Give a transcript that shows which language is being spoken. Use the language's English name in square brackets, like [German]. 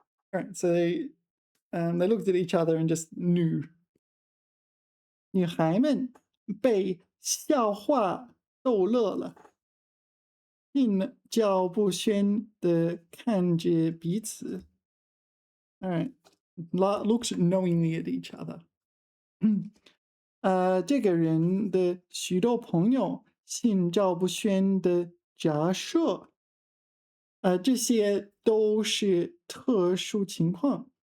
[English] All right, so they looked at each other and just knew. [Chinese] 女孩们被笑话逗乐了，心照不宣地看着彼此. [English] All right, looks knowingly at each other. [Chinese] 这个人的许多朋友心照不宣的假设，这些都是特殊情况.